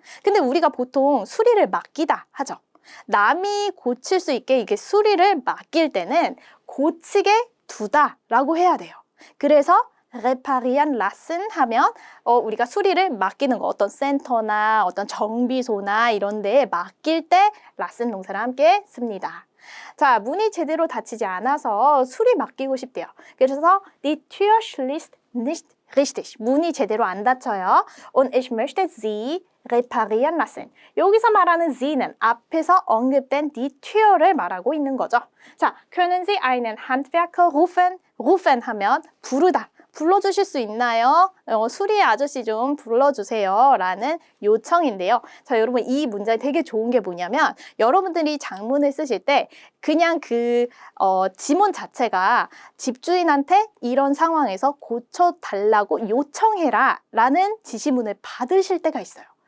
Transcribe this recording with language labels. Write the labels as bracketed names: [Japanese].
[Korean] 근데 우리가 보통 수리를 맡기다 하죠. 남이 고칠 수 있게 이게 수리를 맡길 때는 고치게 두다라고 해야 돼요. 그래서 [German] reparieren lassen [Korean] 하면 우리가 수리를 맡기는 거 어떤 센터나 어떤 정비소나 이런 데에 맡길 때 lassen 동사를 함께 씁니다. 자, 문이 제대로 닫히지 않아서 수리 맡기고 싶대요. 그래서 [German] die Tür schließt nicht richtig. [Korean] 문이 제대로 안 닫혀요. [German] Und ich möchte sie reparieren lassen. [Korean] 여기서 말하는 Z는 앞에서 언급된 die Tür를 말하고 있는 거죠. 자, [German] können Sie einen Handwerker rufen? [Korean] rufen 하면 부르다. 불러주실 수 있나요? 수리 아저씨 좀 불러주세요 라는 요청인데요. 자, 여러분 이 문제 되게 좋은 게 뭐냐면 여러분들이 장문을 쓰실 때 그냥 그 지문 자체가 집주인한테 이런 상황에서 고쳐달라고 요청해라 라는 지시문을 받으실 때가 있어요.